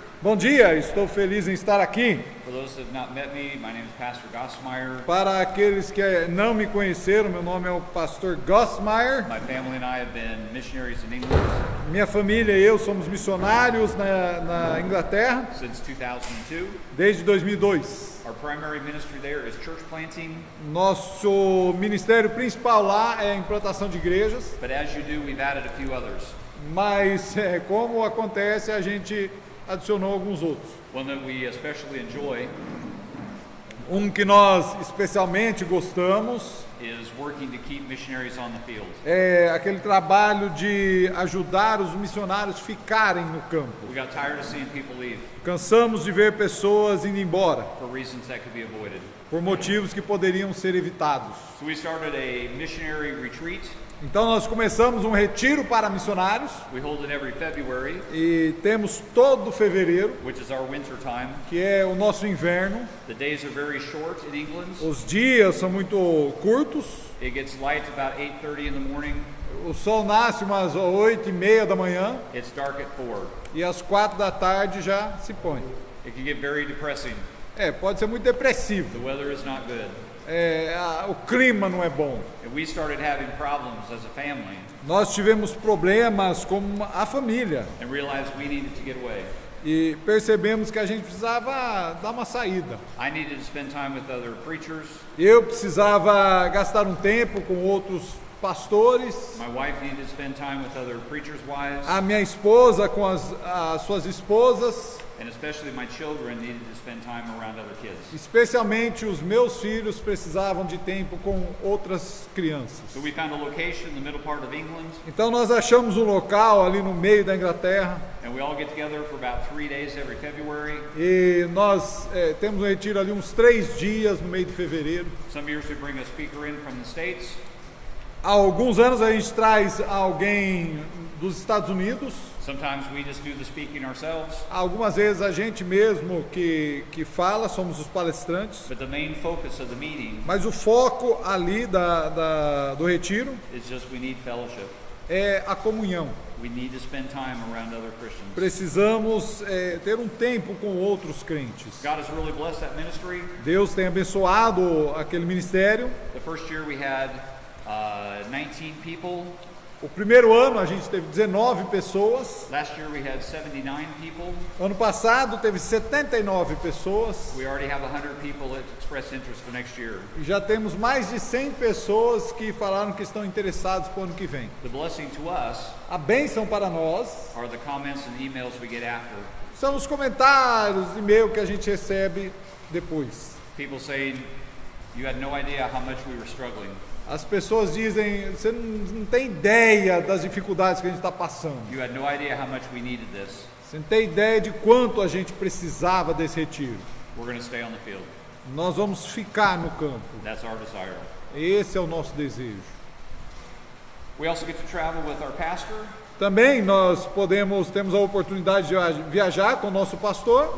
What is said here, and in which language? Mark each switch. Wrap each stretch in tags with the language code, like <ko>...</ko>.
<pt>Bom dia, estou feliz em estar aqui.</pt> <en>For those that have not met me, my name is Pastor Gossmeyer.</en> <pt>Para aqueles que não me conheceram, meu nome é o pastor Gossmeyer.</pt> <en>My family and I have been missionaries in England</en> <pt>Minha família e eu somos missionários na Inglaterra</pt> <en>since 2002.</en> <pt>desde 2002.</pt> <en>Our primary ministry there is church planting,</en> <pt>Nosso ministério principal lá é a implantação de igrejas,</pt> <en>but as you do, we've added a few others.</en> <pt>mas como acontece, a gente adicionou alguns outros.</pt> <en>One that we especially enjoy</en> <pt>Que nós especialmente gostamos</pt> <en>is working to keep missionaries on the field.</en> <pt>é aquele trabalho de ajudar os missionários ficarem no campo.</pt> <en>We got tired of seeing people leave</en> <pt>Cansamos de ver pessoas indo embora</pt> <en>for reasons that could be avoided.</en> <pt>por motivos que poderiam ser evitados.</pt> <en>So we started a missionary retreat.</en> <pt>Então nós começamos um retiro para missionários</pt> <en>We hold it every February,</en> <pt>e temos todo fevereiro,</pt> <en>which is our winter time.</en> <pt>que é o nosso inverno.</pt> <en>The days are very short in England.</en> <pt>Os dias são muito curtos.</pt> <en>It gets light about 8:30 in the morning.</en> <pt>O sol nasce umas 8:30 da manhã</pt> <en>It's dark at 4.</en> <pt>e às 4 da tarde já se põe.</pt> <en>It can get very depressing.</en> <pt>Pode ser muito depressivo.</pt> <en>The weather is not good.</en> <pt>O clima não é bom.</pt> <en>And we started having problems as a family</en> <pt>Nós tivemos problemas com a família</pt> <en>and realized we needed to get away.</en> <pt>e percebemos que a gente precisava dar uma saída.</pt> <en>I needed to spend time with other preachers.</en> <pt>Eu precisava gastar um tempo com outros pastores,</pt> <en>My wife needed to spend time with other preachers' wives.</en> <pt>a minha esposa com as suas esposas,</pt> <en>And especially my children needed to spend time around other kids.</en> <pt>especialmente os meus filhos precisavam de tempo com outras crianças.</pt> <en>So we found a location in the middle part of England,</en> <pt>Então nós achamos um local ali no meio da Inglaterra</pt> <en>and we all get together for about 3 days every February.</en> <pt>e nós temos um retiro ali uns 3 dias no meio de fevereiro.</pt> <en>Some years we bring a speaker in from the States.</en> <pt>Há alguns anos a gente traz alguém dos Estados Unidos.</pt> <en>Sometimes we just do the speaking ourselves.</en> <pt>Algumas vezes a gente mesmo que fala, somos os palestrantes.</pt> <en>But the main focus of the meeting</en> <pt>Mas o foco ali do retiro</pt> <en>is just we need fellowship.</en> <pt>é a comunhão.</pt> <en>We need to spend time around other Christians.</en> <pt>Precisamos ter um tempo com outros crentes.</pt> <en>God has really blessed that ministry.</en> <pt>Deus tem abençoado aquele ministério.</pt> <en>The first year we had 19 people.</en> <pt>O primeiro ano a gente teve 19 pessoas.</pt> <en>Last year we had 79 people.</en> <pt>Ano passado teve 79 pessoas.</pt> <en>We already have 100 people that expressed interest for next year.</en> <pt>E já temos mais de 100 pessoas que falaram que estão interessados para o ano que vem.</pt> <en>The blessing to us</en> <pt>A bênção para nós</pt> <en>are the comments and emails we get after.</en> <pt>são os comentários, e-mail que a gente recebe depois.</pt> <en>People saying, you had no idea how much we were struggling.</en> <pt>As pessoas dizem, você não tem ideia das dificuldades que a gente está passando.</pt> <en>You had no idea how much we needed this.</en> <pt>Você não tem ideia de quanto a gente precisava desse retiro.</pt> <en>We're going to stay on the field.</en> <pt>Nós vamos ficar no campo.</pt> <en>That's our desire.</en> <pt>Esse é o nosso desejo.</pt> <en>We also get to travel with our pastor.</en> <pt>Também nós temos a oportunidade de viajar com o nosso pastor.</pt>